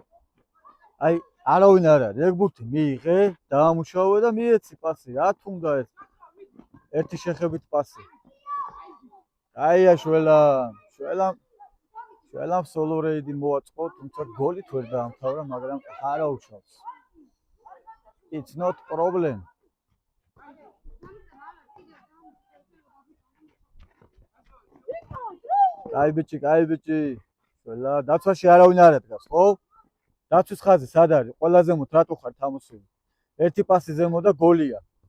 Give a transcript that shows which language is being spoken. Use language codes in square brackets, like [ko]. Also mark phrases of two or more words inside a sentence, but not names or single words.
[ka] აი, არავინ არ არის. ეგ ბურთი მიიღე, დაამუშავე და მიეცი პასი. რა თუნდა ეს? ერთი შეხებით პასი. აია შველამ სოლო რეიდი მოაწყო, თუმცა გოლით ვერ დაამთავრა, მაგრამ არა უშავს. [en] It's not problem. [ka] აი ბიჭი. შველა დაცვაში არავინ არ ადგას, ხო? დაცვის ხაზი სად არის? ყველაზე მოთ რატო ხარ თამოსილი? ერთი პასი ზემო და გოლია.